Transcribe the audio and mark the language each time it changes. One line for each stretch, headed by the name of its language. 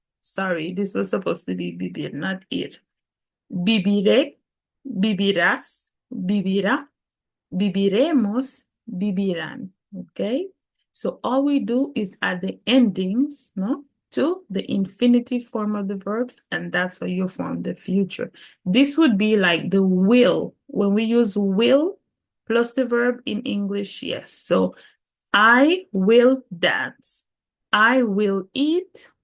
English: Sorry, this was supposed to be vivir, not ir.
Spanish: Viviré, vivirás, vivirá, viviremos, vivirán.
English: Okay? So all we do is add the endings, no, to the infinitive form of the verbs, and that's how you form the future. This would be like the will. When we use will plus the verb in English, yes. So I will dance. I will eat.